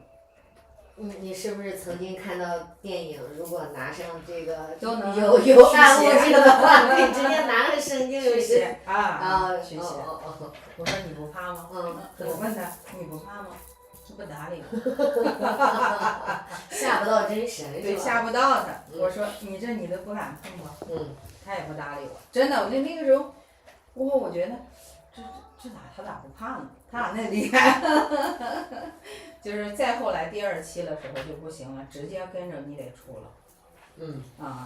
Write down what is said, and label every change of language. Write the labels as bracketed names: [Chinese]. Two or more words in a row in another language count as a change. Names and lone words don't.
[Chinese] 你是不是曾經看到電影，如果拿上這個有暗物質的話，可以直接拿着聖經去寫去寫。我說你不怕嗎？我問他你不怕嗎？不搭理我，嚇不到真神。對，嚇不到他。我說你都不敢碰吧？他也不搭理我。真的，我那個時候，我覺得他咋不怕呢？他咋那厲害？就是再後來第2期的時候就不行了，直接跟着你得出了。